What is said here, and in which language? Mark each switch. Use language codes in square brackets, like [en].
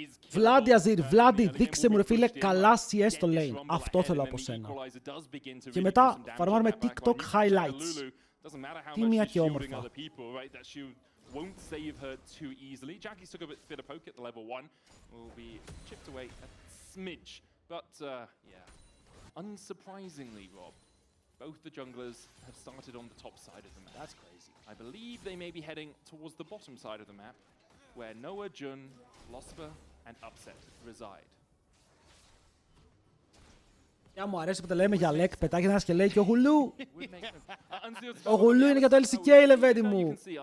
[el] Βλάντι Αζίρ, Βλάντι, δείξε μου ρε φίλε καλά CS στο lane. Αυτό θέλω από σένα. Και μετά φαρμάρουμε TikTok highlights. Τίμια και όμορφα. [en] Won't save her too easily. Jackie's took a bit of poke at the level 1. Will be chipped away a smidge. But, yeah. Unsurprisingly, Rob, both the junglers have started on the top side of the map. That's crazy. I believe they may be heading towards the bottom side of the map, where Noah, Jun, Losper, and Upset reside. [el] Για μου αρέσει που τα λέμε για Λεκ, πετάγει ένας και λέει και ο Γουλού. Ο Γουλού είναι για το LCK, λεβέντη μου.